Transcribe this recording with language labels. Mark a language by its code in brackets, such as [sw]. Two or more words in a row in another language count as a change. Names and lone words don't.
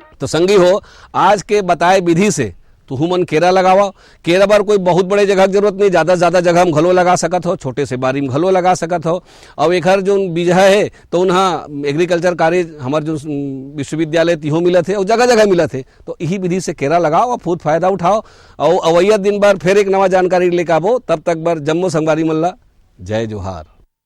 [hne] संगी हो, आज के बताए विधि से तुहू मन केरा लगावा। केरा बर कोई बहुत बड़े जगह की जरूरत नहीं, ज़्यादा से ज़्यादा जगह हम घलो लगा सकत हो, छोटे से बारी में घलो लगा सकत हो। और एकर जो बीजा है तो उन्हा [en] agriculture college [hne] हमारे जो विश्वविद्यालय तिहो मिलत है और जगह जगह मिलत है। तो यही विधि से केरा लगाओ और बहुत फायदा उठाओ। और अवैया दिन बार फिर एक नवा जानकारी लेकर आवो। तब तक बर जम्मो संगवारी मल्ला जय जोहार।